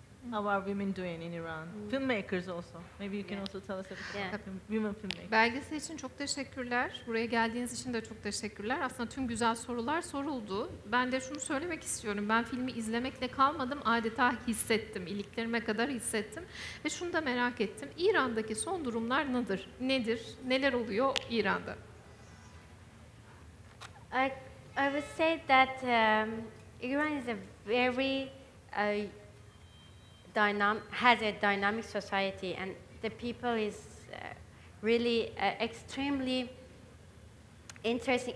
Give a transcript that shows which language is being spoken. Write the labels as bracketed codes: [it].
[en] How are women doing in Iran? Filmmakers also. Maybe you can also tell us a bit about women filmmakers. [tr] Belgesel için çok teşekkürler. Buraya geldiğiniz için de çok teşekkürler. Aslında tüm güzel sorular soruldu. Ben de şunu söylemek istiyorum. Ben filmi izlemekle kalmadım. Adeta hissettim. İliklerime kadar hissettim. Ve şunu da merak ettim. İran'daki son durumlar nedir? Neler oluyor İran'da? [en] I would say that Iran is a very has a dynamic society, and the people is really extremely interesting.